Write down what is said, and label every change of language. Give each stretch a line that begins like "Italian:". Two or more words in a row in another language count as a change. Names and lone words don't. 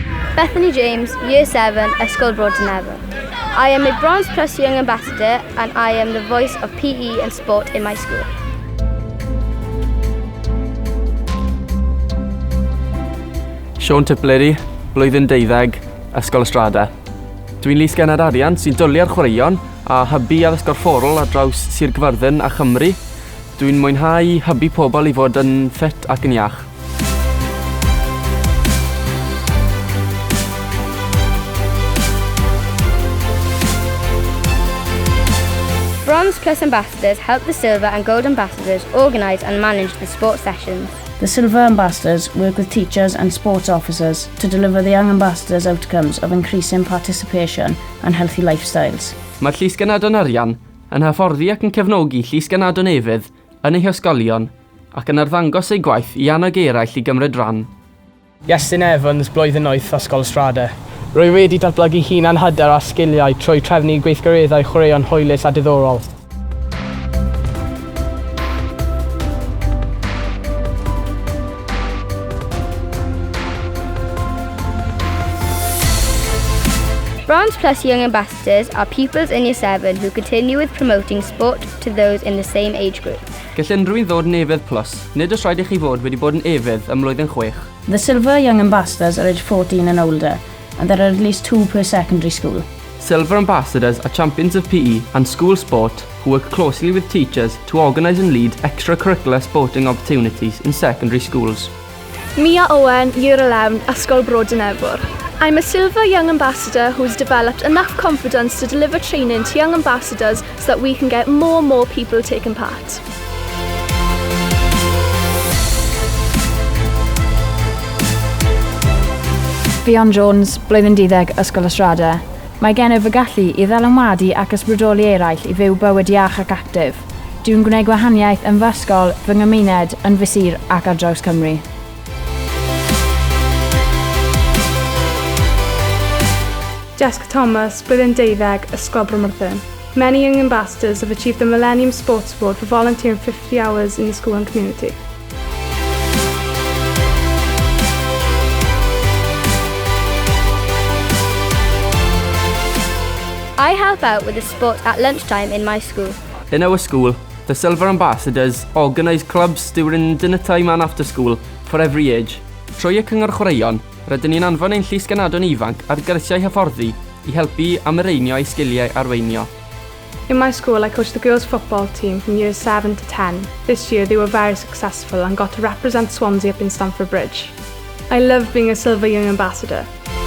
English: Bethany James, Year 7, Ysgol Brodyn Efydd. I am a Bronze Plus Young Ambassador and I am the voice of PE and sport in my school.
Welsh: Siôn Tipleri, blwyddyn 12, Ysgol Ystrada. Dwi'n Llysgenhad Arian sy'n dwlu ar chwaraeon a hybu addysg gorfforol ar draws Sir Gaerfyrddin a Chymru. Dwi'n mwynhau hybu pobl i fod yn ffit ac yn iach.
English: Bronze Plus Ambassadors help the Silver and Gold Ambassadors organise and manage the sports sessions. The Silver Ambassadors work with teachers and sports officers to deliver the Young Ambassadors' outcomes of increasing participation and healthy lifestyles.
Welsh: Mae'r Llysgenhadon Arian yn hyfforddi ac yn cefnogi Llysgenhadon Efydd yn eu hysgolion ac yn arddangos ei gwaith i annog eraill i gymryd ran. Iestyn Evans, blwyddyn 8, Ysgol Ystrada. Rwy wedi datblygu hunan hyder a sgiliau trwy trefnu gweithgareddau chwaraeon hwylus a diddorol.
English: Bronze Plus Young Ambassadors are pupils in Year 7 who continue with promoting sport to those in the same age group.
Welsh: Gall unrhyw un ddod yn Efydd Plus, nid oes rhaid i chi fod wedi bod yn Efydd ym mlwyddyn 6.
English: The Silver Young Ambassadors are aged 14 and older, and there are at least 2 per secondary school. Silver Ambassadors are champions of PE and school sport who work closely with teachers to organise and lead extracurricular sporting opportunities in secondary schools. Mia Owen, Year 11, Ysgol Brodyn Efydd. I'm a Silver Young Ambassador who's developed enough confidence to deliver training to young ambassadors so that we can get more and more people taking part.
Welsh: Fion Jones, blwyddyn 12, Ysgol Ystrada. Mae gen fy gallu i ddylanwadu ac ysbrydoli eraill i fyw bywyd iach ac actif. Dwi'n gwneud gwahaniaeth yn fy ysgol, fy nghymuned, yn fy sir ac ar draws Cymru. Jessica Thomas, blwyddyn 12, Ysgol Carmarthenshire.
English: Many young ambassadors have achieved the Millennium Sports Award for volunteering 50 hours in the school and community. I help out with the sport at lunchtime in my school. In our school, the Silver Ambassadors organise clubs during dinner time and after school for every age.
Welsh: Trwy y Cyngor Chwaraeon, rydyn ni'n anfon ein Llysgenhadon ifanc ar gyrsiau hyfforddi i helpu amreinio ei sgiliau arweinio.
English: In my school, I coached the girls' football team from years 7 to 10. This year, they were very successful and got to represent Swansea up in Stamford Bridge. I love being a Silver Young Ambassador.